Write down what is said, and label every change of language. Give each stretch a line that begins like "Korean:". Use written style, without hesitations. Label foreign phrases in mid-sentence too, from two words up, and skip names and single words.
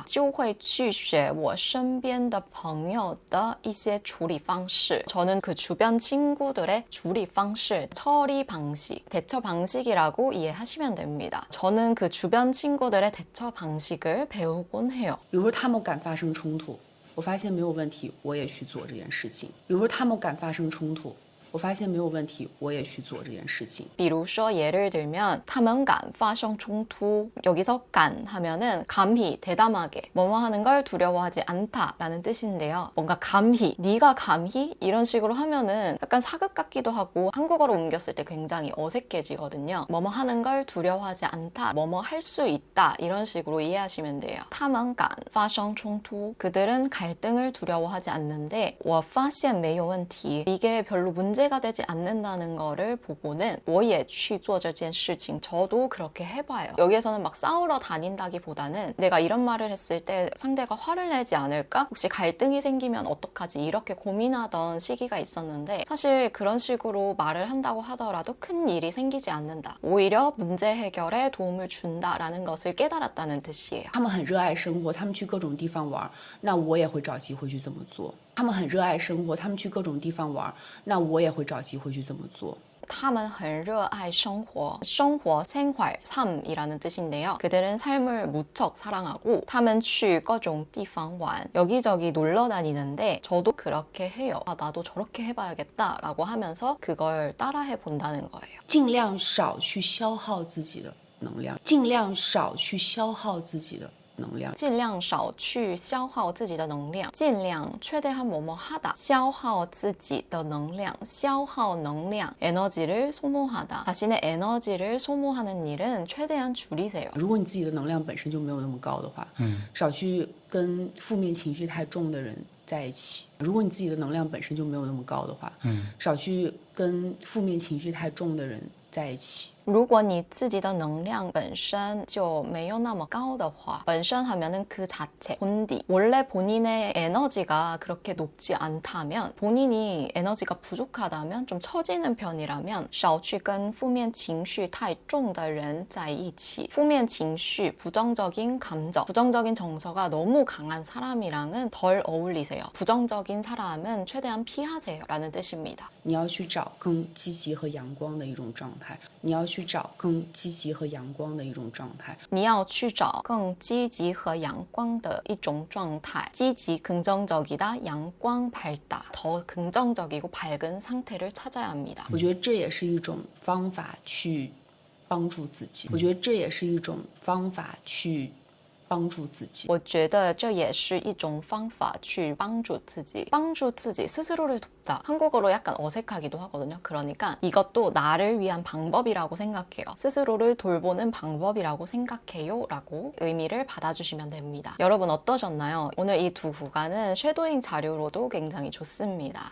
Chinese: 就会去学我身边的朋友的一些处理方式.
Korean: 저는 그 주변 친구들의
Chinese: 处理方式,
Korean: 처리 방식, 대처 방식이라고 이해하시면 됩니다. 저는 그 주변 친구들의 대처 방식을 배우곤 해요.
Chinese: 比如说他们敢发生冲突，我发现没有问题，我也去做这件事情。比如说他们敢发生冲突，我发现没有问题，我也去做这件事情。比如说
Korean: 예를 들면
Chinese: 他们敢发生冲突.
Korean: 여기서 敢 하면은 감히 대담하게 뭐뭐 하는 걸 두려워하지 않다라는 뜻인데요. 뭔가 감히, 네가 감히 이런 식으로 하면은 약간 사극 같기도 하고 한국어로 옮겼을 때 굉장히 어색해지거든요. 뭐뭐 하는 걸 두려워하지 않다, 뭐뭐 할 수 있다 이런 식으로 이해하시면 돼요.
Chinese: 他们敢发生冲突.
Korean: 그들은 갈등을 두려워하지 않는데
Chinese: 我发现没有问题.
Korean: 이게 별로 문제가 되지 않는다는 거를 보고는
Chinese: 我也去做这件事情.
Korean: 저도 그렇게 해봐요. 여기에서는 막 싸우러 다닌다기보다는 내가 이런 말을 했을 때 상대가 화를 내지 않을까? 혹시 갈등이 생기면 어떡하지? 이렇게 고민하던 시기가 있었는데 사실 그런 식으로 말을 한다고 하더라도 큰 일이 생기지 않는다. 오히려 문제 해결에 도움을 준다라는 것을 깨달았다는 뜻이에요.
Chinese: 他们很热爱生活，他们去各种地方玩，那我也会找机会去这么做。他们很热爱生活，他们去各种地方玩，那我也会找机会去这么做。他们很热爱生活. 生活,
Korean: 생활, 삶이라는 뜻인데요. 그들은 삶을 무척 사랑하고
Chinese: 他们去各种地方玩.
Korean: 여기저기 놀러 다니는데 저도 그렇게 해요. 나도 저렇게 해봐야겠다라고 하면서 그걸 따라해 본다는 거예요.
Chinese: 尽量少去消耗自己的能量，尽量少去消耗自己的能量。尽量少去消耗自己的能量.
Korean: 尽量 최대한 뭐뭐 하다.
Chinese: 消耗自己的能量. 消耗能量.
Korean: 에너지를 소모하다. 자신의 에너지를 소모하는 일은 최대한 줄이세요.
Chinese: 如果你自己的能量本身就没有那么高的话，少去跟负面情绪太重的人在一起。如果你自己的能量本身就没有那么高的话，少去跟负面情绪太重的人在一起。如果你自己的能量本身就没有那么高的话, 本身
Korean: 하면은 그 자체, 본디. 원래 본인의 에너지가 그렇게 높지 않다면, 본인이 에너지가 부족하다면, 좀 처지는 편이라면,
Chinese: 少去跟负面情绪太重的人在一起. 负面情绪,
Korean: 부정적인 감정, 부정적인 정서가 너무 강한 사람이랑은 덜 어울리세요. 부정적인 사람은 최대한 피하세요 라는 뜻입니다.
Chinese: 你要去找更积极和阳光的一种状态，你要去找更积极和阳光的一种状态。你要去找更积极和阳光的一种状态. 积极,
Korean: 긍정적이다, 양광, 밝다. 더 긍정적이고 밝은 상태를 찾아야 합니다.
Chinese: 我觉得这也是一种方法去帮助自己。我觉得这也是一种方法去帮助自己。我觉得这也是一种方法去帮助自己. 帮助自己,
Korean: 스스로를 돕다. 한국어로 약간 어색하기도 하거든요. 그러니까 이것도 나를 위한 방법이라고 생각해요. 스스로를 돌보는 방법이라고 생각해요 라고 의미를 받아주시면 됩니다. 여러분 어떠셨나요? 오늘 이 두 구간은 쉐도잉 자료로도 굉장히 좋습니다.